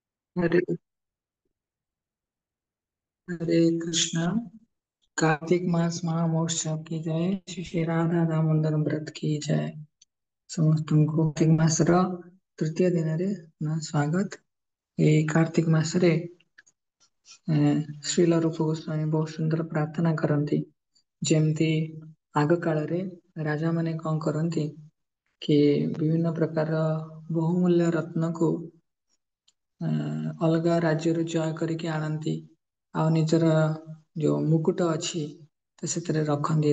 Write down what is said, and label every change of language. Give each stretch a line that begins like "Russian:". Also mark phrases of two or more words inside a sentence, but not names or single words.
Hindi: हरे हरे कृष्णा। कार्तिक मास महामहोत्सव की जय। श्री श्री राधा दामोदर व्रत की जय।
Odia: ସମସ୍ତଙ୍କୁ कार्तिक ମାସର ତୃତୀୟ ଦିନରେ ସ୍ୱାଗତ। ଏଇ कार्तिक ମାସରେ ଶ୍ରୀଲ ରୂପ ଗୋସ୍ୱାମୀ ବହୁତ ସୁନ୍ଦର ପ୍ରାର୍ଥନା କରନ୍ତି। ଯେମିତି ଆଗ କାଳରେ ରାଜା ମାନେ କଣ କରନ୍ତି କି ବିଭିନ୍ନ ପ୍ରକାର ବହୁମୂଲ୍ୟ ରତ୍ନକୁ ଅଲଗା ରାଜ୍ୟରୁ ଜୟ କରିକି ଆଣନ୍ତି ଆଉ ନିଜର ଯୋଉ ମୁକୁଟ ଅଛି ତ ସେଥିରେ ରଖନ୍ତି।